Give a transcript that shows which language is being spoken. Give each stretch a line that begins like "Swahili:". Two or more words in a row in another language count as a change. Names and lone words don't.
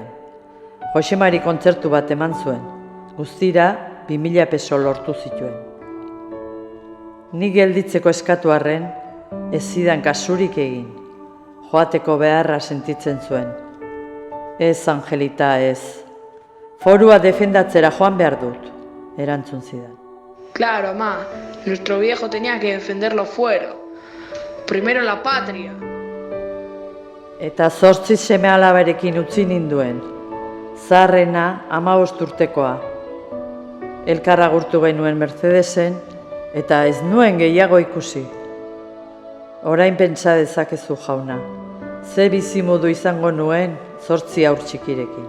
Basque: Jose Mari kontzertu bat eman zuen, guztira 2000 peso lortu zituen. Ni gelditzeko eskatu arren, ez zidan kasurik egin, joateko beharra sentitzen zuen. Ez, Angelita, ez. Forua defendatzera joan behar dut, erantzun zidan.
Spanish: Claro, ma, nuestro viejo tenía que defender los fueros. Primero la patria.
Basque: Eta 8 seme-alabarekin utzi ninduen, zaharrena 15 urtekoa. Elkar agurtu genuen Mercedesen, eta ez nuen gehiago ikusi. Orain pentsa dezakezu jauna, ze bizimodu izango nuen 8 haur txikirekin.